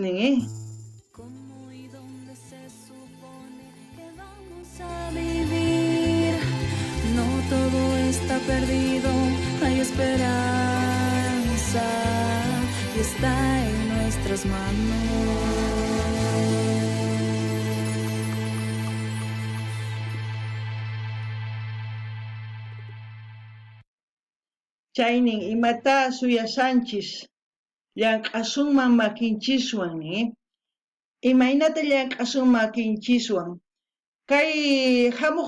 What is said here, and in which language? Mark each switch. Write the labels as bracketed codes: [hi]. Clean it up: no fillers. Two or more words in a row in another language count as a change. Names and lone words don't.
[es] ¿Cómo y dónde se supone que vamos a vivir? No todo está perdido, hay esperanza y está en nuestras manos. [qu] Chaynin imata suyasanchis llank'asunman makinchiswan imaynata llank'asunman makinchiswan kay hamuq